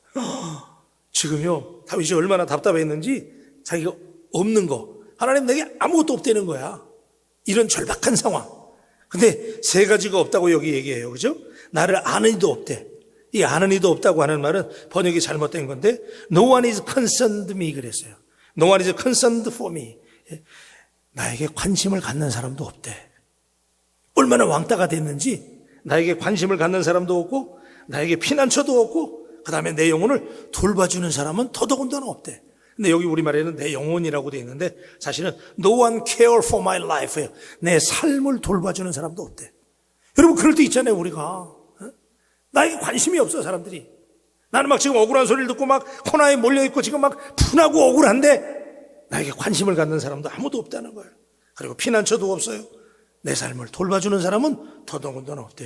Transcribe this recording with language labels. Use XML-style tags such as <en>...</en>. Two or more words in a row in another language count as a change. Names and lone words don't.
<ko>지금요, 다윗이 얼마나 답답했는지 자기가 없는 거, 하나님 내게 아무것도 없다는 거야. 이런 절박한 상황. 근데 세 가지가 없다고 여기 얘기해요. 그죠? 나를 아는 이도 없대. 이 아는 이도 없다고 하는 말은 번역이 잘못된 건데</ko> <en>No one is concerned me</en> <ko>그랬어요.</ko> <en>No one is concerned for me.</en> <ko>나에게 관심을 갖는 사람도 없대. 얼마나 왕따가 됐는지 나에게 관심을 갖는 사람도 없고 나에게 피난처도 없고 그 다음에 내 영혼을 돌봐주는 사람은 더더군다나 없대. 근데 여기 우리말에는 내 영혼이라고 되어 있는데 사실은</ko> <en>No one care for my life</en> <ko>예요. 내 삶을 돌봐주는 사람도 없대. 여러분, 그럴 때 있잖아요, 우리가. 나에게 관심이 없어, 사람들이. 나는 막 지금 억울한 소리를 듣고 막 코너에 몰려있고 지금 막 분하고 억울한데 나에게 관심을 갖는 사람도 아무도 없다는 거예요. 그리고 피난처도 없어요. 내 삶을 돌봐주는 사람은 더더군다나 없대요.</ko>